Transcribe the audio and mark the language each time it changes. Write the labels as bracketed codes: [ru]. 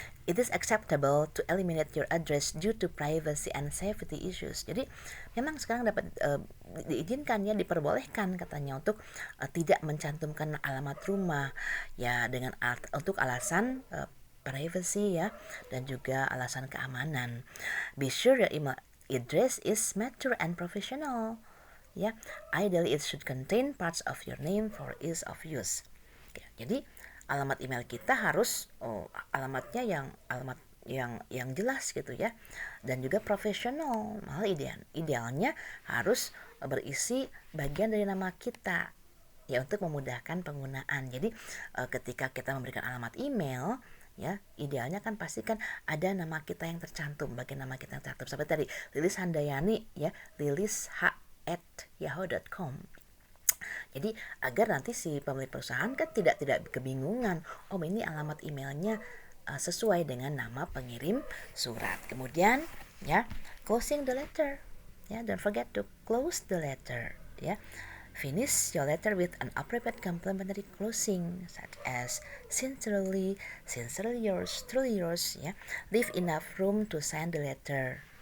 [en] It is acceptable to eliminate your address due to privacy and safety issues. [id] Jadi memang sekarang dapat diizinkan ya, diperbolehkan katanya untuk tidak mencantumkan alamat rumah ya, dengan untuk alasan privacy ya, dan juga alasan keamanan. [en] Be sure your email address is mature and professional. Ya, ideally it should contain parts of your name for ease of use. [id] Oke, jadi alamat email kita harus alamatnya yang jelas gitu ya, dan juga profesional. Malah idealnya harus berisi bagian dari nama kita ya, untuk memudahkan penggunaan. Jadi ketika kita memberikan alamat email ya, idealnya kan pastikan ada nama kita yang tercantum, bagian nama kita yang tercantum. Seperti tadi Lilis Handayani ya, lilis@yahoo.com. Jadi agar nanti si pemilik perusahaan kan tidak kebingungan, ini alamat emailnya sesuai dengan nama pengirim surat. Kemudian [en] Ya, closing the letter. Ya, don't forget to close the letter. Ya, finish your letter with an appropriate complimentary closing, such as sincerely, sincerely yours, truly yours. Ya, leave enough room to sign the letter.